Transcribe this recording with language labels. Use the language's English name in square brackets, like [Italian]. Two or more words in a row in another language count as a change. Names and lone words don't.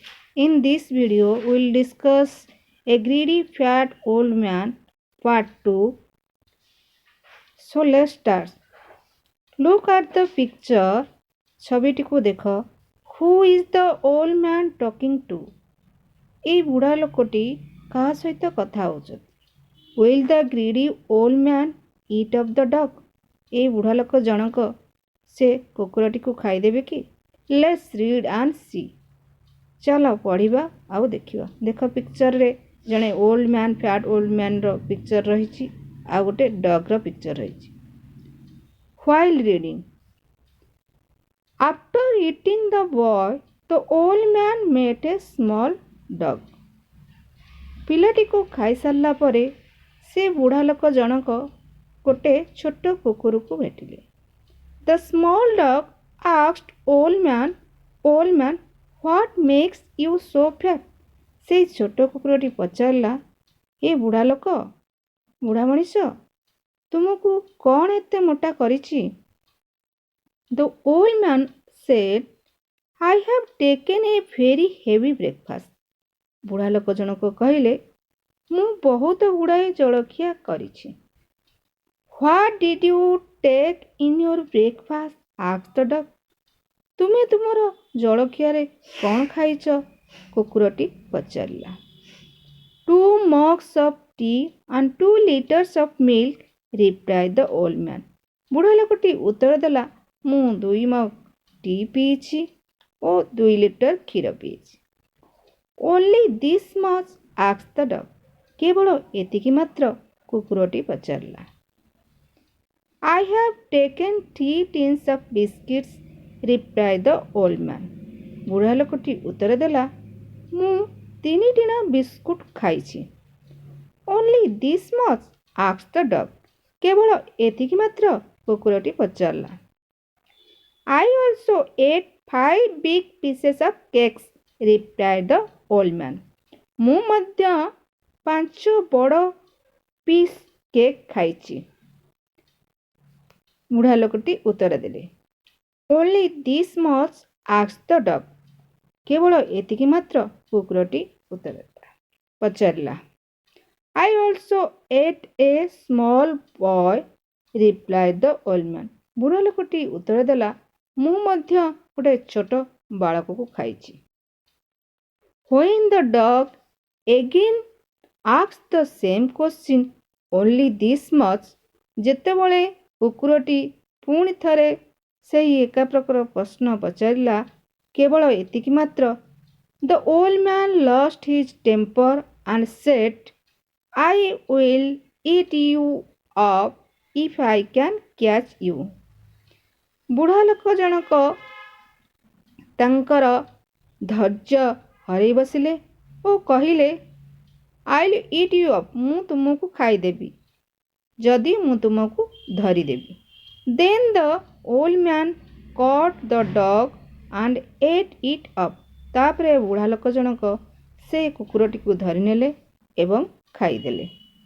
[English] In this video, we will discuss a greedy fat old man part 2. So let's start. Look at the picture. [Odia] ছবিটিକୁ ଦେଖ. [English] Who is the old man talking to? [Odia] এই ବୁଢ଼ା ଲୋକଟି କାହା ସହିତ କଥା ହେଉଛନ୍ତି? [English] Will the greedy old man eat up the dog? [Odia] ଏ ବୁଢ଼ା ଲୋକ ଜଣକ ସେ କୁକୁରଟିକୁ ଖାଇଦେବେ କି? [English] Let's read and see. [Odia] ଚାଲ ପଢ଼ିବା ଆଉ ଦେଖିବା. ଦେଖ ପିକ୍ଚରରେ ଜଣେ [English] old man fat old manr picture [Odia] ରହିଛି ଆଉ ଗୋଟେ [English] dogr picture [Odia] ରହିଛି. [English] While reading, after eating the boy, the old man met a small dog. [Odia] ପିଲାଟିକୁ ଖାଇସାରିଲା ପରେ ସେ ବୁଢ଼ା ଲୋକ ଜଣକ ଗୋଟେ ଛୋଟ କୁକୁରକୁ ଭେଟିଲେ. [English] The small dog asked old man, what makes you so fat? [Odia] ସେଇ ଛୋଟ କୁକୁରଟି ପଚାରିଲା, ଏ ବୁଢ଼ା ଲୋକ, ବୁଢ଼ା ମଣିଷ, ତୁମକୁ କ'ଣ ଏତେ ମୋଟା କରିଛି? [English] The old man said, I have taken a very heavy breakfast. [Odia] ବୁଢ଼ା ଲୋକ ଜଣକ କହିଲେ, ମୁଁ ବହୁତ ଗୁଡ଼ାଏ ଜଳଖିଆ କରିଛି. [English] What did you take in your breakfast? asked the dog. [Odia] ତୁମେ ତୁମର ଜଳଖିଆରେ କ'ଣ ଖାଇଛ? କୁକୁରଟି ପଚାରିଲା. [English] 2 mugs of tea and 2 liters of milk, replied the old man. [Odia] ବୁଢ଼ା ଲୋକଟି ଉତ୍ତର ଦେଲା, ମୁଁ 2 ମଗ୍ ଟି ପିଇଛି ଓ 2 ଲିଟର କ୍ଷୀର ପିଇଛି. [English] Only this much? asked the dog. [Odia] କେବଳ ଏତିକି ମାତ୍ର? କୁକୁରଟି ପଚାରିଲା. [English] I have taken 3 tins of biscuits, replied the old man. [Odia] ବୁଢ଼ା ଲୋକଟି ଉତ୍ତର ଦେଲା, ମୁଁ 3 ଟିଣ ବିସ୍କୁଟ ଖାଇଛି. Only this much? asked the dog. କେବଳ ଏତିକି ମାତ୍ର? କୁକୁରଟି ପଚାରିଲା. [English] I also ate 5 big pieces of cakes, replied the old man. [Odia] ମୁଁ ମଧ୍ୟ 5 ବଡ଼ [English] piece cake [Odia] ଖାଇଛି. ବୁଢ଼ା ଲୋକଟି ଉତ୍ତର ଦେଲେ. [English] Only this much? asked the dog. [Odia] କେବଳ ଏତିକି ମାତ୍ର? କୁକୁରଟି ଉତ୍ତର ପଚାରିଲା. [English] I also ate a small boy, replied the old man. [Odia] ବୁଢ଼ା ଲୋକଟି ଉତ୍ତର ଦେଲା, ମୁଁ ମଧ୍ୟ ଗୋଟେ ଛୋଟ ବାଳକକୁ ଖାଇଛି. [English] When the dog again asked the same question, only this much? [Odia] ଯେତେବେଳେ କୁକୁରଟି ପୁଣି ଥରେ ସେହି ଏକା ପ୍ରକାର ପ୍ରଶ୍ନ ପଚାରିଲା, କେବଳ ଏତିକି ମାତ୍ର? [English] The old man lost his temper and said, I will eat you up if I can catch you. [Odia] ବୁଢ଼ା ଲୋକ ଜଣକ ତାଙ୍କର ଧୈର୍ଯ୍ୟ ହରାଇ ବସିଲେ ଓ କହିଲେ, [English] I'll eat you up. [Odia] ମୁଁ ତୁମକୁ ଖାଇଦେବି ଯଦି ମୁଁ ତୁମକୁ ଧରିଦେବି. [English] Then the old man caught the dog and ate it up. [Odia] ତାପରେ ବୁଢ଼ା ଲୋକ ଜଣକ ସେ କୁକୁରଟିକୁ ଧରିନେଲେ ଏବଂ ଖାଇଦେଲେ.